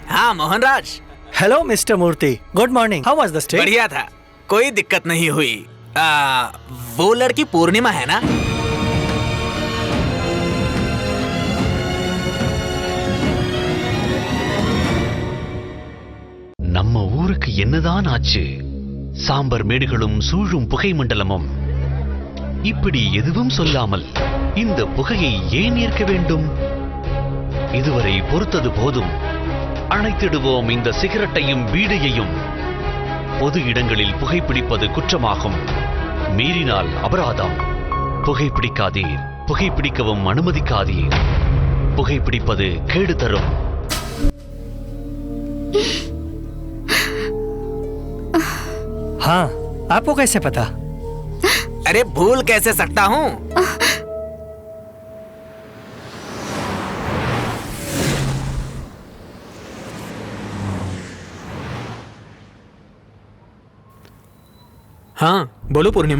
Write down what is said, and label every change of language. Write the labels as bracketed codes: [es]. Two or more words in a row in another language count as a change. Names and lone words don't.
[en] मोहनराज। Hello Mister Murthy, Good morning. How was the stay? [hi] बढ़िया था, कोई दिक्कत नहीं हुई। वो लड़की पूर्णिमा है ना? [ta] நம்ம ஊருக்கு என்னதான் ஆச்சு? சாம்பர் மேடுகளும் சூழும் புகை மண்டலமும். இப்படி எதுவும் சொல்லாமல் இந்த புகையை ஏன் ஏற்க வேண்டும்? இதுவரை பொறுத்தது போதும். அணைத்திடுவோம் இந்த சிகரெட்டையும் பீடியையும். பொது இடங்களில் புகைப்பிடிப்பது குற்றமாகும். மீறினால் அபராதம். புகைப்பிடிக்காதீர், புகைப்பிடிக்கவும் அனுமதிக்காதீர். புகைப்பிடிப்பது கேடு தரும். [hi] हाँ, आपको कैसे पता? अरे भूल कैसे सकता हूँ? हाँ बोलो पूर्णिमा।